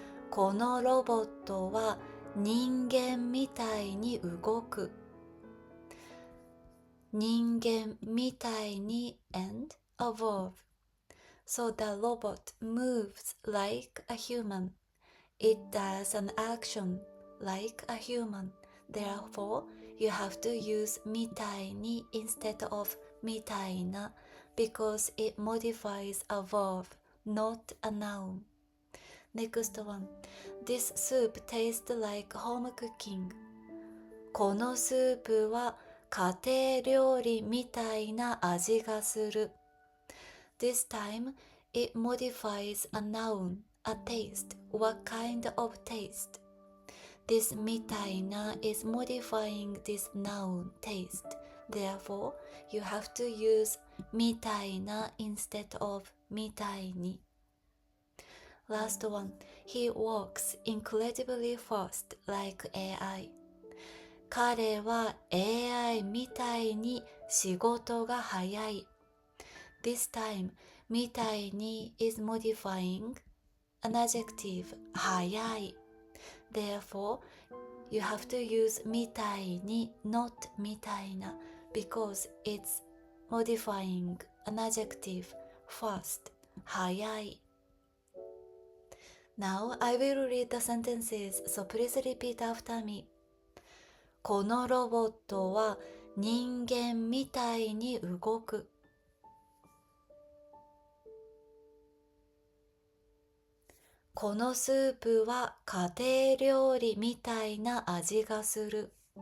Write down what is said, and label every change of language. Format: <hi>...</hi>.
<ja>このロボットは人間みたいに動く。人間みたいに</ja> <en>and a verb. So the robot moves like a human. It does an action like a human. Therefore, you have to use みたいに instead of みたいな because it modifies a verb, not a noun. Next one. This soup tastes like home cooking.</en> <ja>このスープは家庭料理みたいな味がする。</ja> <en>This time, it modifies a noun, a taste. What kind of taste? This みたいな is modifying this noun, taste. Therefore, you have to use みたいな instead of みたいに. Last one. He walks incredibly fast like AI.</en> <ja>彼は AI みたいに仕事が早い。</ja> <en>This time, みたいに is modifying an adjective, 早い。 Therefore, you have to use みたいに not みたいな because it's modifying an adjective, fast.</en> <ja>早い。</ja> <en>Now I will read the sentences, so please repeat after me.</en> <ja>このロボットは人間みたいに動く。このスープは家庭料理みたいな味がする。</ja>